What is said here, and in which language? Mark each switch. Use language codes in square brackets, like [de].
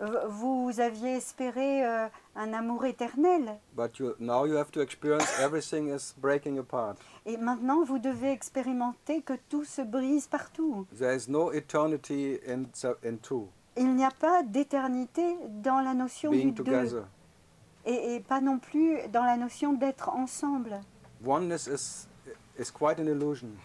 [fr] Vous aviez espéré un amour éternel. [en] but now you have to experience everything is breaking apart. [fr] Et maintenant, vous devez expérimenter que tout se brise partout. [en] There is no eternity in two. [fr] Il n'y a pas d'éternité dans la notion du [en] being [fr] deux. [en] together. [fr] Et pas non plus dans la notion d'être ensemble. [en] Oneness is quite an illusion,